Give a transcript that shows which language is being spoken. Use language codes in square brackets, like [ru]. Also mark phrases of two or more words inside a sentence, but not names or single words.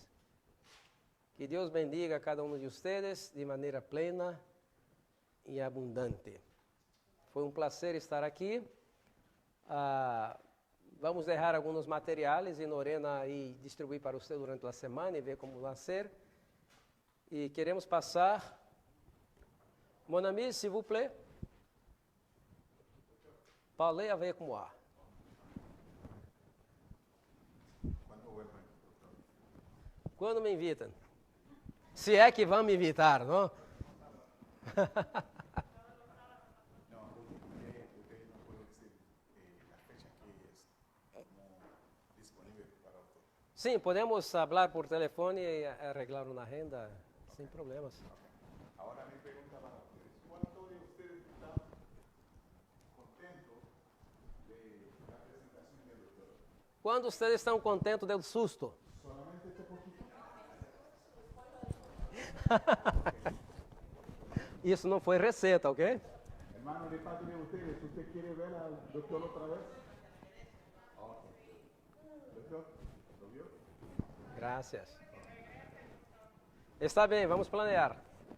[pt] Que Deus bendiga a cada um de vocês de maneira plena e abundante. Foi um prazer estar aqui. Vamos deixar alguns materiais e Lorena aí distribuir para você durante a semana e ver como vai ser. E queremos passar. [fr] Mon ami, s'il vous plaît. Parlez avec moi. [es] ¿Cuándo vuelven, doctor? [pt] Quando me invitam? Se é que vão me invitar, não? [es] No, usted no puede decir la fecha que es como disponible para usted. [pt] Sim, podemos falar por telefone e arreglar uma agenda sem problemas. [es] Ahora mi pregunta para ustedes. ¿Cuántos de ustedes están contentos de la presentación del doctor? [pt] Quando vocês estão contentes do susto? [es] Solamente este poquito. [pt] Isso não foi receita, ok? [es] Hermano, de parte de ustedes, ¿usted quiere ver al doctor otra vez? Ok. Doctor, ¿lo vio? [pt] Graças. Está bem, vamos planear.